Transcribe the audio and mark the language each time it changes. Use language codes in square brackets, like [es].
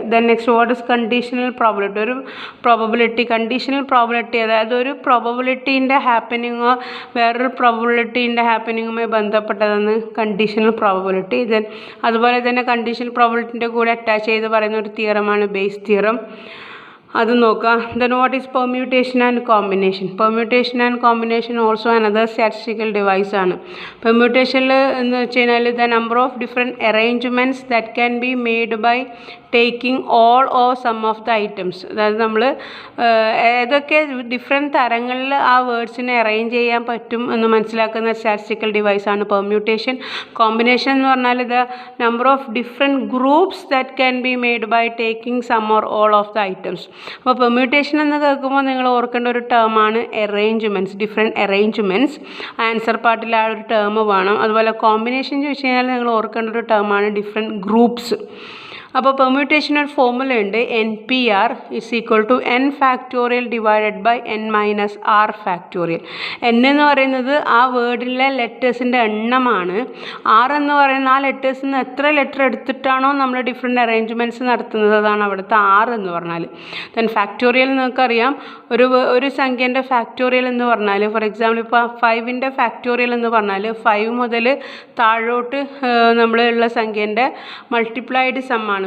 [en] Then next, what is conditional probability? [ml] ഒരു probability, conditional probability, അതായത് ഒരു പ്രോബബിലിറ്റീൻ്റെ ഹാപ്പനിങ്ങോ വേറൊരു പ്രോബബിലിറ്റീൻ്റെ ഹാപ്പനിങ്ങുമായി ബന്ധപ്പെട്ടതാണ് കണ്ടീഷണൽ പ്രോബബിലിറ്റി. ദെൻ അതുപോലെ തന്നെ കണ്ടീഷണൽ പ്രോബബിലിറ്റിൻ്റെ കൂടെ അറ്റാച്ച് ചെയ്ത് പറയുന്ന ഒരു തിയറമാണ് ബേസ് തിയറം. അത് നോക്കാം. [en] Then what is permutation and combination? Permutation and combination also another statistical device [ml] ആണ്. [en] Permutation [ml] എന്ന് വെച്ച് കഴിഞ്ഞാൽ [en] the number of different arrangements that can be made by taking all or some of the items. [ml] അതായത് നമ്മൾ ഏതൊക്കെ different തരങ്ങളിൽ ആ വേർഡ്സിനെ arrange ചെയ്യാൻ പറ്റും എന്ന് മനസ്സിലാക്കുന്ന സ്റ്റാറ്റിസ്റ്റിക്കൽ ഡിവൈസാണ് പെർമ്യൂട്ടേഷൻ. കോമ്പിനേഷൻ എന്ന് പറഞ്ഞാൽ [en] The number of different groups that can be made by taking some or all of the items. [ml] അപ്പോൾ പെർമ്യൂട്ടേഷൻ എന്ന് കേൾക്കുമ്പോൾ നിങ്ങൾ ഓർക്കേണ്ട ഒരു ടേമാണ് അറേഞ്ച്മെൻറ്റ്സ്, ഡിഫറെൻറ്റ് അറേഞ്ച്മെൻറ്റ്സ്. ആൻസർ പാർട്ടിൽ ആ ഒരു ടേം വേണം. അതുപോലെ കോമ്പിനേഷൻ ചോദിച്ചു കഴിഞ്ഞാൽ നിങ്ങൾ ഓർക്കേണ്ട ഒരു ടേമാണ് ഡിഫറെൻറ്റ് ഗ്രൂപ്പ്സ്. അപ്പോൾ പെർമ്യൂട്ടേഷൻ ഒരു ഫോർമുല ഉണ്ട്, [en] NPR is equal to n factorial divided by n minus r factorial. [ml] n എന്ന് പറയുന്നത് ആ വേർഡിലെ ലെറ്റേഴ്സിൻ്റെ എണ്ണമാണ്. r എന്ന് പറയുന്ന ആ ലെറ്റേഴ്സിൽ നിന്ന് എത്ര ലെറ്റർ എടുത്തിട്ടാണോ നമ്മൾ ഡിഫറെൻറ്റ് അറേഞ്ച്മെൻറ്റ്സ് നടത്തുന്നത്, അതാണ് അവിടുത്തെ r എന്ന് പറഞ്ഞാൽ. ദെൻ ഫാക്ടോറിയൽ നിങ്ങൾക്കറിയാം, ഒരു സംഖ്യേൻ്റെ ഫാക്ടോറിയൽ എന്ന് പറഞ്ഞാൽ, [en] for example [ml] ഇപ്പോൾ 5ൻ്റെ ഫാക്ടോറിയൽ എന്ന് പറഞ്ഞാൽ 5 മുതൽ താഴോട്ട് നമ്മളുള്ള സംഖ്യേൻ്റെ മൾട്ടിപ്ലൈഡ് സമ്മാണ്.